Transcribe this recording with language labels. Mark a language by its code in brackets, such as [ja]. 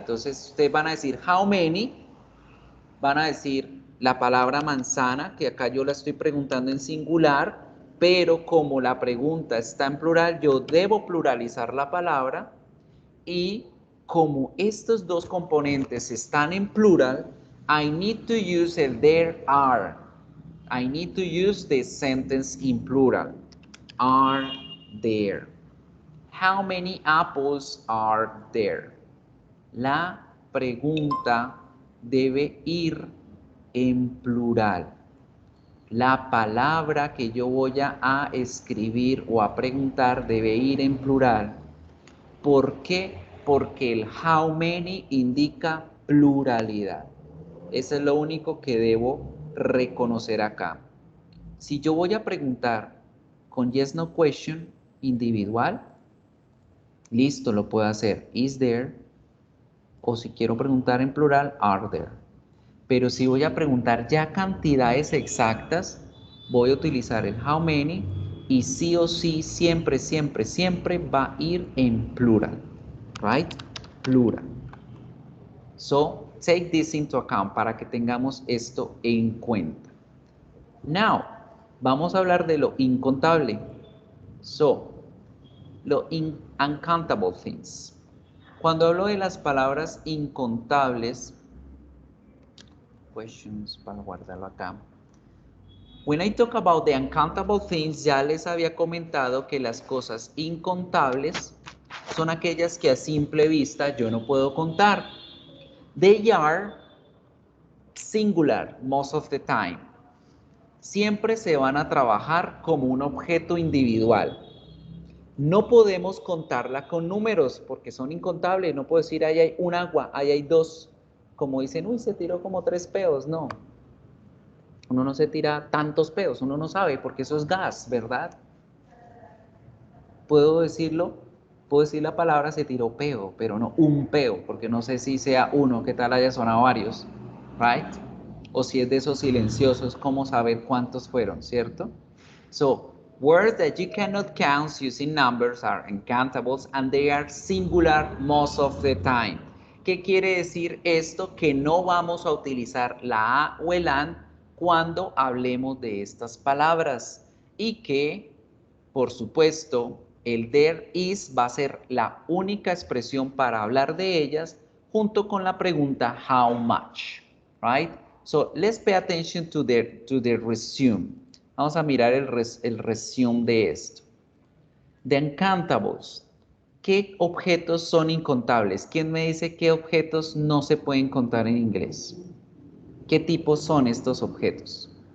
[es] Entonces, ustedes van a decir how many, van a decir la palabra manzana, que acá yo la estoy preguntando en singular, pero como la pregunta está en plural, yo debo pluralizar la palabra y como estos dos componentes están en plural, [en] I need to use [es] el there are. [en] I need to use the sentence in plural. Are there? How many apples are there? [es] La pregunta debe ir en plural. La palabra que yo voy a escribir o a preguntar debe ir en plural. ¿Por qué? Porque el how many indica pluralidad. Eso es lo único que debo reconocer acá. Si yo voy a preguntar con yes, no question individual, listo, lo puedo hacer. [en] Is there? [es] O si quiero preguntar en plural, [en] are there? [es] Pero si voy a preguntar ya cantidades exactas, voy a utilizar el how many y sí o sí, siempre, siempre, siempre va a ir en plural. [en] Right? Plural. So, take this into account [es] para que tengamos esto en cuenta. Now, vamos a hablar de lo incontable. [en] So, lo uncountable things. [es] Cuando hablo de las palabras incontables, questions, para guardarlo acá. [en] When I talk about the uncountable things, [es] ya les había comentado que las cosas incontables son aquellas que a simple vista yo no puedo contar. [en] They are singular most of the time. [es] Siempre se van a trabajar como un objeto individual. No podemos contarla con números porque son incontables. No puedo decir, ahí hay un agua, ahí hay dos. Como dicen, uy, se tiró como 3 peos. No. Uno no se tira tantos peos, uno no sabe porque eso es gas, ¿verdad? Puedo decirlo, puedo decir la palabra se tiró peo, pero no un peo, porque no sé si sea uno, qué tal haya sonado varios, [en] right? [es] O si es de esos silenciosos, ¿cómo saber cuántos fueron, cierto? [en] So, words that you cannot count using numbers are uncountables and they are singular most of the time. [es] ¿Qué quiere decir esto? Que no vamos a utilizar la a o el an cuando hablemos de estas palabras y que, por supuesto, el there is va a ser la única expresión para hablar de ellas junto con la pregunta how much, [en] right? So let's pay attention to the resume. [es] Vamos a mirar el resume de esto. [en] The uncountables. [es] ¿Qué objetos son incontables? ¿Quién me dice qué objetos no se pueden contar en inglés? ¿Qué tipos son estos objetos?